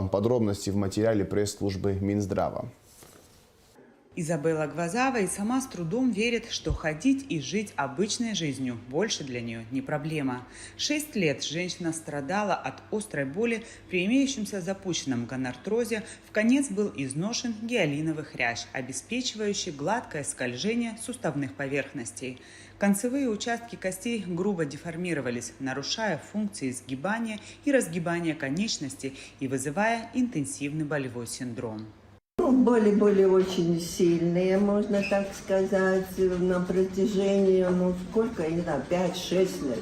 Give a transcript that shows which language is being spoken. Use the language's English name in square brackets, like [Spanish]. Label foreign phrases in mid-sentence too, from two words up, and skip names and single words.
[Russian] Подробности в материале пресс-службы Минздрава. Изабелла Гвазава и сама с трудом верит, что ходить и жить обычной жизнью больше для нее не проблема. 6 лет женщина страдала от острой боли при имеющемся запущенном гонартрозе. В конец был изношен гиалиновый хрящ, обеспечивающий гладкое скольжение суставных поверхностей. Концевые участки костей грубо деформировались, нарушая функции сгибания и разгибания конечностей и вызывая интенсивный болевой синдром. Боли были очень сильные, можно так сказать, на протяжении, сколько, я не знаю, 5-6 лет.